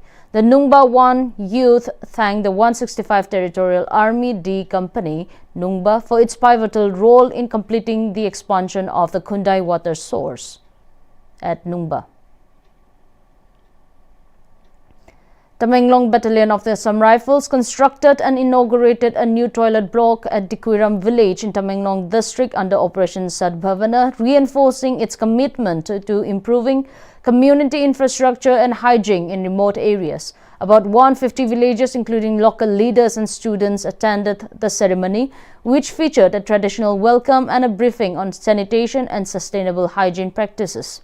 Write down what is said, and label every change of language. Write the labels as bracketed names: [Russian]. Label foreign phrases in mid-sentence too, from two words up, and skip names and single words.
[English] The Nungba 1 youth thanked the 165 Territorial Army D Company, Nungba, for its pivotal role in completing the expansion of the Kundai water source at Nungba. Tamenglong Battalion of the Assam Rifles constructed and inaugurated a new toilet block at Dikwiram village in Tamenglong district under Operation Sadbhavana, reinforcing its commitment to improving community infrastructure and hygiene in remote areas. About 150 villagers, including local leaders and students, attended the ceremony, which featured a traditional welcome and a briefing on sanitation and sustainable hygiene practices.